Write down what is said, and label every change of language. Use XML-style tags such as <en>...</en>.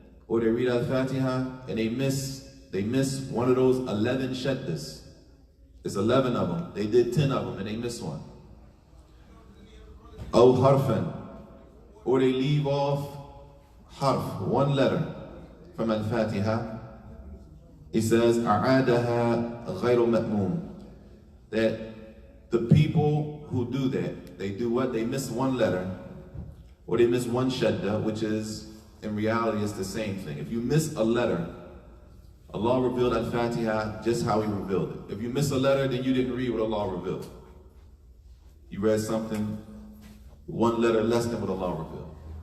<en>Or they read Al-Fatiha and they miss one of those 11 shaddas. It's 11 of them. They did 10 of them and they missed one.</en> <ar>أو حرفا.</ar> <en>Or they leave off harf, one letter from Al-Fatiha. He says,</en> <ar>أَعَادَهَا غَيْرُ مَأْمُومٍ.</ar> <en>That the people who do that, they do what? They miss one letter, or they miss one shadda, which is, in reality, it's the same thing. If you miss a letter, Allah revealed Al-Fatiha just how He revealed it. If you miss a letter, then you didn't read what Allah revealed. You read something, one letter less than what Allah revealed.</en>